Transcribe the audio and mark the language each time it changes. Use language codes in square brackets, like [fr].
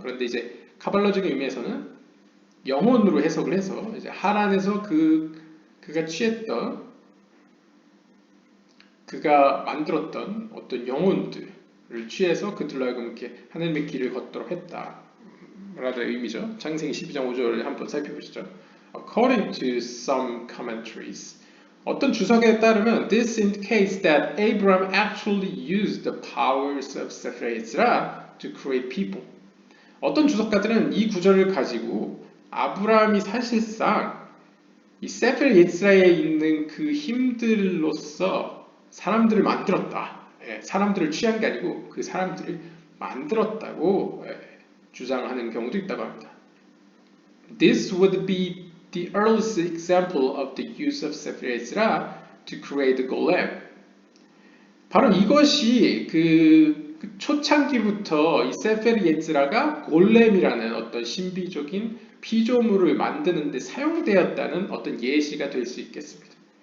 [ko] 그런데 이제 카발라적인 의미에서는 영혼으로 해석을 해서 이제 하란에서 그가 취했던 그가 만들었던 어떤 영혼들을 취해서 그들로 하여금 이렇게 하나님의 길을 걷도록 했다. 라는 의미죠. 창세기 12장 5절을 한번 살펴보시죠. [en] According to some commentaries, [ko] 어떤 주석에 따르면 [en] this indicates that Abraham actually used the powers of Sefer Yetzirah to create people. [ko] 어떤 주석가들은 이 구절을 가지고 아브라함이 사실상 이 세펠 예츠라에 있는 그 힘들로서 사람들을 만들었다. 사람들을 취한 게 아니고 그 사람들을 만들었다고 주장하는 경우도 있다고 합니다. [en] This would be the earliest example of the use of Sefer Yetzirah to create the golem. [ko] 바로 이것이 그 초창기부터 이 세페르 예츠라가 골렘이라는 어떤 신비적인 피조물을 만드는 데 사용되었다는 어떤 예시가 될 수 있겠습니다.